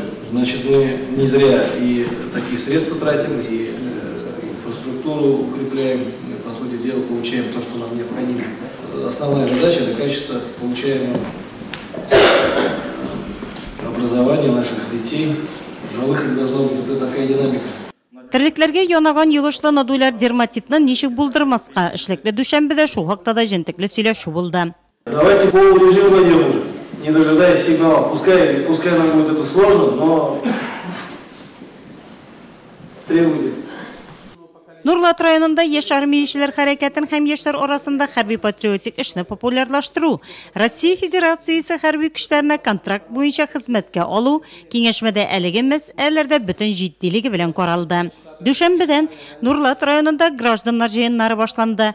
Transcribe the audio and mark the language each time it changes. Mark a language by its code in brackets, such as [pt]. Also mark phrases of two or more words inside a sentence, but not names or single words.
[ru] Значит, мы не зря и такие средства тратим, и инфраструктуру укрепляем, мы, по сути дела, получаем то, что нам необходимо. Основная задача – это качество получаемого образования наших детей. На выходе должна быть вот такая динамика. [tt] Терлекләргә янаган йогышлы нодуляр дерматитны ничек булдырмаска, эшлекле дүшәмбедә шул хакта да җентекле сөйләшү булды. [ru] Давайте по режиму войдем уже, не дожидаясь сигнала. Пускай нам будет это сложно, но требуйте. [tt] Нурлат районында яшь армиячеләр хәрәкәтен һәм яшьләр арасында хәрби-патриотик эшне популярлаштыру, Россия Федерациясе хәрби көчләренә контракт буенча хезмәткә алу киңәшмәдә әлеге мәсьәләләрдә бөтен җитдилеге белән каралды. Дүшәмбедән Нурлат районында гражданнар җыеннары башланды.